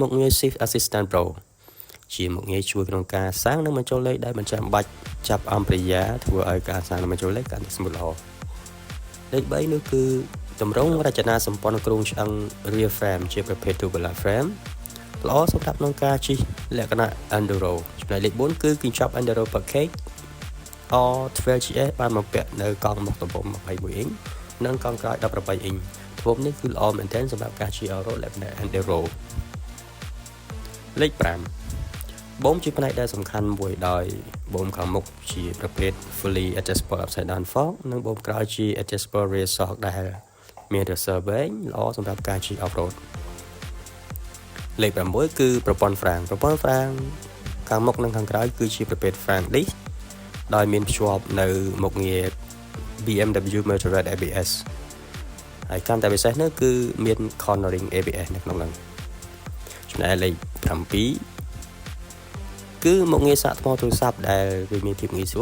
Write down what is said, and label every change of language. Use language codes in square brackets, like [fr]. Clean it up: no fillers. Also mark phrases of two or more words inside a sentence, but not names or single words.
[km] ខងារ Shift Assistant Pro ជាមុខងារជួយក្នុងការសាំងនិងបញ្ចូលលេខដែលមិនចាំបាច់ចាប់អំប្រិយាធ្វើឲ្យការសាំងនិងបញ្ចូលលេខកាន់តែស្មូតល្អលេខ3នោះគឺទម្រង់រចនាសម្ព័ន្ធគ្រោងឆ្អឹង [en] rear frame [km] ជាប្រភេទ [en] tubular frame [km] ល្អសម្រាប់ក្នុងការជិះលក្ខណៈ enduro ចំណែកលេខ4គឺកញ្ចប់ [en] enduro package [km] R 12GS បានបំពាក់នៅកង់មុខទំហំ21អ៊ីងនិងកង់ក្រោយ18អ៊ីងទំហំនេះគឺល្អមែនទែនសម្រាប់ការជិះ off-road លក្ខណៈ enduro លេខ5បូមជាផ្នែកដែលសំខាន់មួយដោយបូមខាងមុខជាប្រភេទ [en] fully adjustable upside down fork [km] និងបូមក្រោយជា [en] adjustable rear shock [km] ដែលមានរសើវែងល្អសម្រាប់ការជិះ off-road លេខ 6គឺប្រព័ន្ធហ្វ្រាំងខាងមុខនិងខាងក្រោយគឺជាប្រភេទ Frank Disc ដោយមានភ្ជាប់នៅមុខងារ BMW Motorrad ABS ហើយកាន់តែពិសេសនោះ គឺមាន Cornering ABS នៅក្នុងនោះចំណែកលេខ7គឺមុខងារសាកថ្មទូរស័ព្ទដែលវាមានភាពងាយស្រួល